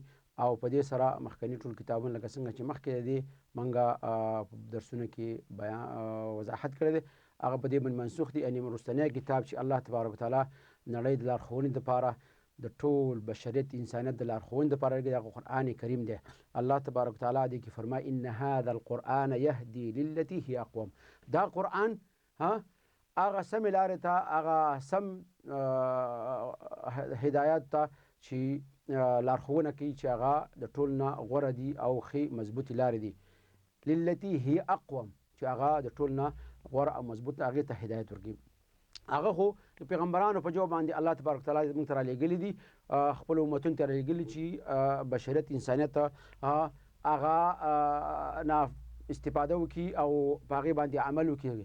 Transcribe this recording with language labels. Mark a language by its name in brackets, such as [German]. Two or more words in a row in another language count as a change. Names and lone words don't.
[Pashto] او په دې سره مخکني ټول کتابونه لکه څنګه چې مخکې د دې موږ په درسونو کې بیان وضاحت کړی دی، هغه په دې باندې منسوخ دي. یعنې وروستنی کتاب چې الله [Arabic] تبارک وتعالی [Pashto] نړۍ د لارښوونې دپاره، د ټول بشریت انسانیت د لارښوونې دپاره لري، هغه قرآن کریم دی. الله [Arabic] تبارک وتعالی [Pashto] دې کې فرمایي: [Arabic] ان هذا القرآن یهدي للتي هي اقوم. [Pashto] دا قرآن هغه سمې لارې ته، هغه سم هدایت ته چې لارښوونه کوي چې هغه د ټول نه غوره دي او ښې مضبوطې لارې دي. [Arabic] للتي هي اقوم، [Pashto] چې هغه د ټول نه غوره او مضبوط هغې ته هدایت ورکوي. هغه خو د پیغمبرانو په جواب باندې الله [Arabic] تبارک تعالی [Pashto] موږ ته رالیږلي دي، خپلو امتونو ته رالیږلي چې بشریت انسانیت هغه نه استفاده وکړي او په هغې باندې عمل وکړي.